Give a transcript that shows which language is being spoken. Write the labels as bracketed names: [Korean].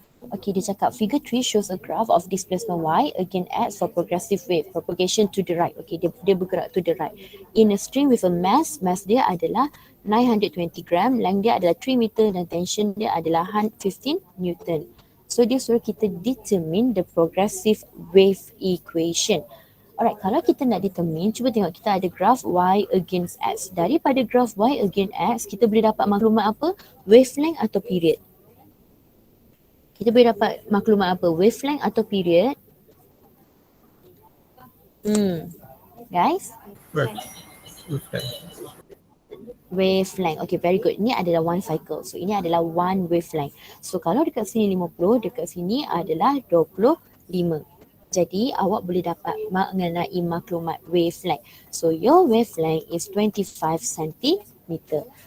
[English] Okay, [Malay] dia cakap [English] figure 3 shows a graph of displacement y again x for progressive wave, propagation to the right. Okay, [Malay] dia bergerak [English] to the right. In a string with a mass [Malay] dia adalah [English] 920 gram, length dia adalah 3 meter dan tension dia adalah 15 Newton. So [Malay] dia suruh kita [English] determine the progressive wave equation. [Malay] Alright, kalau kita nak determine, cuba tengok kita ada graph y against x. Daripada graph y against x, kita boleh dapat maklumat apa? [English] Wavelength atau period? [Malay] Kita boleh dapat maklumat apa? [English] Wavelength atau period? Guys? Wavelength. Okay, very good. [Malay] Ini adalah [English] one cycle. [Malay] So, ini adalah [English] one wavelength. [Malay] So, kalau dekat sini 50, dekat sini adalah 25. Jadi, awak boleh dapat mengenai maklumat wavelength. [English] So, your wavelength is 25 cm.